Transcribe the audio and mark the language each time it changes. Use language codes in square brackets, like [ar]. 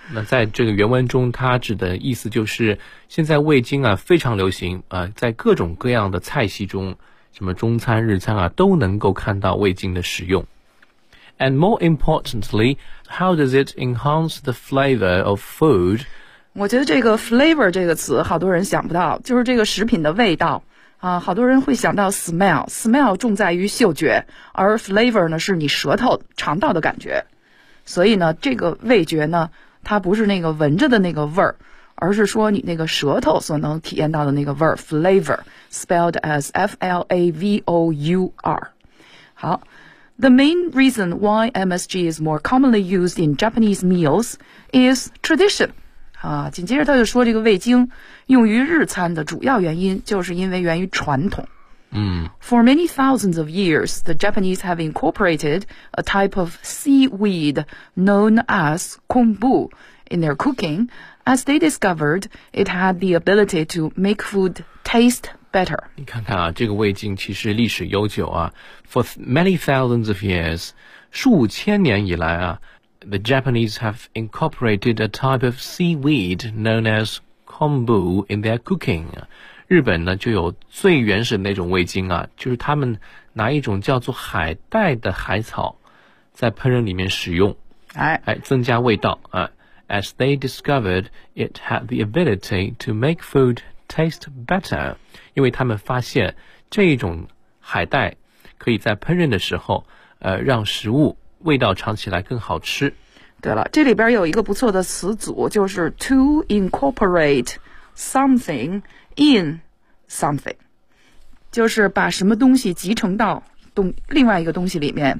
[zh] 那在这个原文中它指的意思就是现在味精啊非常流行啊，在各种各样的菜系中，什么中餐日餐啊，都能够看到味精的使用。 [en] And more importantly, how does it enhance the flavor of food? [zh] 我觉得这个 flavor 这个词好多人想不到，就是这个食品的味道啊，好多人会想到 smell， smell 重在于嗅觉，而 flavor 呢是你舌头尝到的感觉，所以呢这个味觉呢它不是那个闻着的那个味儿，而是说你那个舌头所能体验到的那个味儿 [en] flavor spelled as F-L-A-V-O-U-R。好，The main reason why MSG is more commonly used in Japanese meals is tradition. [zh] 啊，紧接着他就说这个味精用于日餐的主要原因就是因为源于传统。嗯。 [en] For many thousands of years, the Japanese have incorporated a type of seaweed known as kombu in their cooking as they discovered it had the ability to make food taste better. [zh] 你看看啊，这个味精其实历史悠久啊。 [en] For many thousands of years, [zh] 数千年以来啊， [en] the Japanese have incorporated a type of seaweed known as kombu in their cooking. [zh] 日本呢就有最原始的那种味精啊，就是他们拿一种叫做海带的海草在烹饪里面使用，哎，增加味道啊。 [en] As they discovered, it had the ability to make food taste better. [zh] 因为他们发现这种海带可以在烹饪的时候让食物味道尝起来更好吃。对了，这里边有一个不错的词组，就是 [en] to incorporate something in something， [zh] 就是把什么东西集成到另外一个东西里面。